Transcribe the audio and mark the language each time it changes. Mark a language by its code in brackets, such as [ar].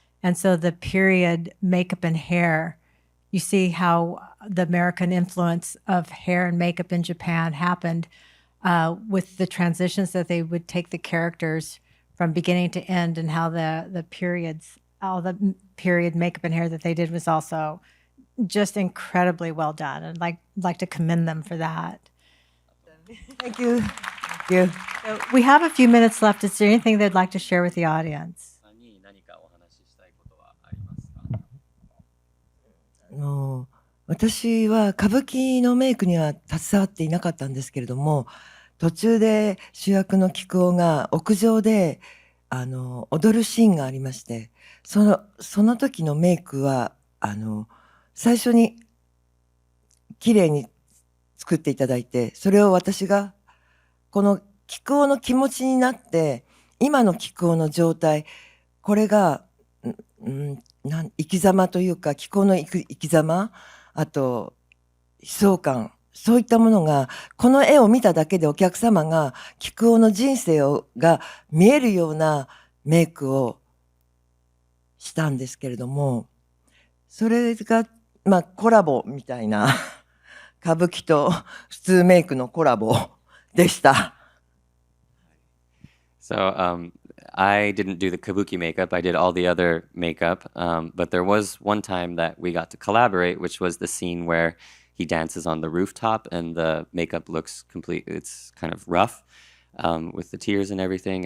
[en] And so the period makeup and hair, you see how the American influence of hair and makeup in Japan happened with the transitions that they would take the characters from beginning to end, and how the periods, all the period makeup and hair that they did was also just incredibly well done. And like to commend them for that. Thank you. Thank you. So we have a few minutes left. Is there anything they'd like to share with the audience? [ja] 私は歌舞伎のメイクには携わっていなかったんですけれども、途中で主役の菊男が屋上で踊るシーンがありまして、その時のメイクは最初に綺麗に作っていただいて、それを私がこの菊男の気持ちになって、今の菊男の状態、これが生き様というか、菊男の生き様、あと悲壮感、そういったものがこの絵を見ただけでお客様が菊男の人生が見えるようなメイクをしたんですけれども、それがコラボみたいな歌舞伎と普通メイクのコラボでした。 [en] So I didn't do the kabuki makeup. I did all the other makeup. But there was one time that we got to collaborate, which was the scene where he dances on the rooftop and the makeup looks it's kind of rough with the tears and everything.